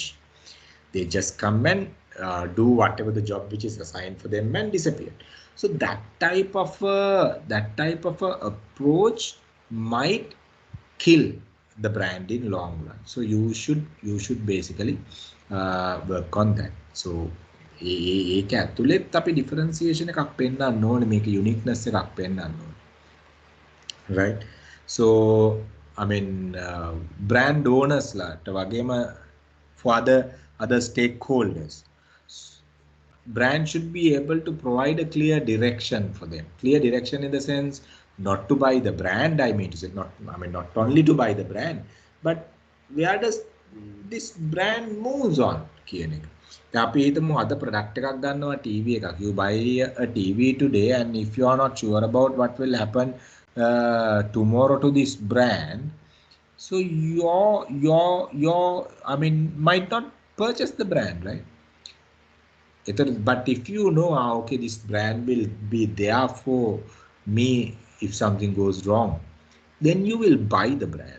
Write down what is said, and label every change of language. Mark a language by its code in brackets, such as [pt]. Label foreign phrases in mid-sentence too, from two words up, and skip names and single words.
[en] They just come and do whatever the job which is assigned for them and disappear. So that type of a approach might kill the brand in long run. So you should basically work on that. [si] So ඒක ඇතුළෙත් අපි differentiation එකක් පෙන්නන්න ඕනේ, මේක uniqueness එකක් පෙන්නන්න ඕනේ. [en] Right? So I mean brand owners [si] ලාට වගේම [en] for other stakeholders, brand should be able to provide a clear direction for them. Clear direction in the sense not to buy the brand, I mean to say not only to buy the brand, but where does this brand moves on [si] කියන එක. දැන් අපි හිතමු අද product එකක් ගන්නවා TV එකක්. [en] You buy a TV today and if you are not sure about what will happen tomorrow to this brand, so your I mean might not purchase the brand, right? But if you know, okay, this brand will be there for me if something goes wrong, then you will buy the brand.